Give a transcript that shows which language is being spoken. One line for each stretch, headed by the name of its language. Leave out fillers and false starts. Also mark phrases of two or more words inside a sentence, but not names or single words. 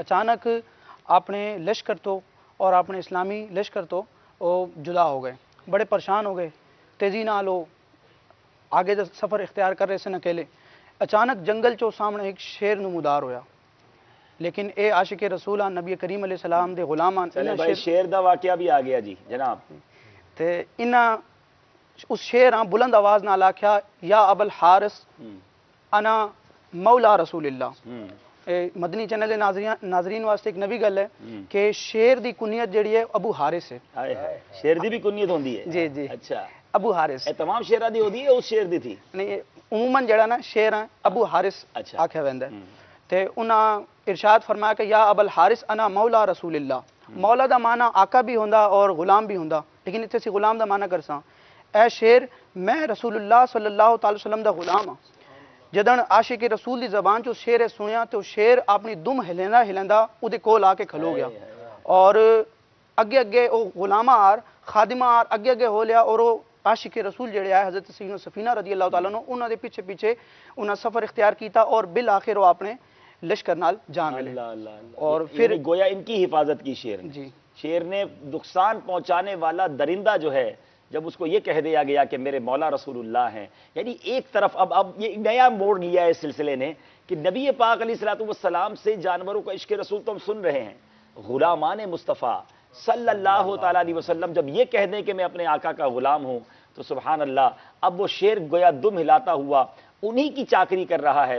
Saraiki: اچانک اپنے لشکر تو اور اپنے اسلامی لشکر تو وہ جدا ہو گئے، بڑے پریشان ہو گئے، تیزی نال وہ آگے دا سفر اختیار کر رہے سن اکیلے. اچانک جنگل چو سامنے ایک شیر نمودار ہویا، لیکن اے عاشق رسولہ نبی کریم علیہ السلام دے غلامان چلے بھائی شیر دا واقعہ بھی آ گیا.
Urdu: جی جناب.
Saraiki: تے انہاں اس شیر ہاں بلند آواز نال آکھیا
Arabic: یا ابو الحارث انا مولا رسول اللہ.
Saraiki: مدنی چینل دے ناظرین واسطے ایک نوی گل ہے کہ شیر دی کنیت جڑی ہے ابو حارث ہے.
Punjabi: شیر دی بھی کنیت ہوندی ہے؟
Urdu: جی جی اچھا ابو حارث.
Punjabi: اے تمام شیراں دی ہوندی ہے اس شیر دی تھی؟
Saraiki: نہیں عموماً جڑا نا شیر ہے ابو حارث
Urdu: اچھا
Saraiki: آکھیا ویندا ہے. تے انہاں ارشاد فرمایا کہ
Arabic: یا ابو الحارث انا مولا رسول اللہ.
Saraiki: مولا دا معنی آقا بھی ہوندا اور غلام بھی ہوندا، لیکن اتنے سی غلام دا معنی کرساں. اے شیر میں رسول اللہ صلی اللہ تعالی وسلم دا غلام ہاں. جدن عاشق رسول دی زبان چ شیر سنیا تو شیر اپنی دم ہلیندا ہلیندا او دے کول آ کے کھلو گیا اور اگے اگے او غلامہ آر خادمہ آر اگے اگے ہو لیا اور او عاشق رسول جڑے آئے حضرت سیدنا سفینہ رضی اللہ تعالیٰ عنہ انہاں دے پیچھے پیچھے انہاں سفر اختیار کیتا اور بالآخر وہ اپنے لشکر نال جا ملے.
Urdu: اور پھر گویا ان کی حفاظت کی شیر نے. جی شیر نے نقصان پہنچانے والا درندہ جو ہے جب اس کو یہ کہہ دیا گیا کہ میرے مولا رسول اللہ ہیں، یعنی ایک طرف اب یہ نیا موڑ لیا ہے اس سلسلے نے کہ نبی پاک
Arabic: علیہ الصلوۃ والسلام
Urdu: سے جانوروں کا عشق رسول تو ہم سن رہے ہیں، غلامان مصطفیٰ
Arabic: صلی اللہ تعالیٰ علیہ وسلم
Urdu: جب یہ کہہ دیں کہ میں اپنے آقا کا غلام ہوں تو
Arabic: سبحان اللہ
Urdu: اب وہ شیر گویا دم ہلاتا ہوا انہی کی چاکری کر رہا ہے.